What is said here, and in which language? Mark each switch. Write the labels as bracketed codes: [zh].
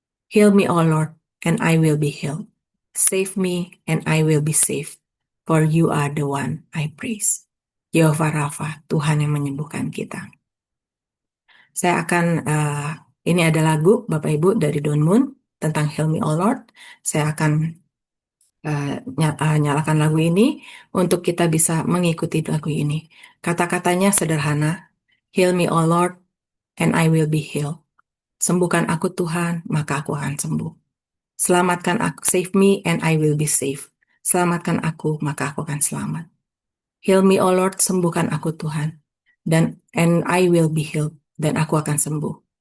[en] Heal me, O Lord, and I will be healed. Save me, and I will be saved. For you are the one I praise. [id] Yehovah Rafa, Tuhan yang menyembuhkan kita. Saya akan, ini ada lagu Bapak Ibu dari Don Moon tentang Heal Me, O Lord. Saya akan nyalakan lagu ini untuk kita bisa mengikuti lagu ini. Kata-katanya sederhana. [en] Heal me, O Lord, and I will be healed. [id] Sembuhkan aku Tuhan, maka aku akan sembuh. Selamatkan aku, [en] save me and I will be safe. [id] Selamatkan aku, maka aku akan selamat. [en] Heal me, O Lord, [id] sembuhkan aku Tuhan. [en] And I will be healed, [id] dan aku akan sembuh.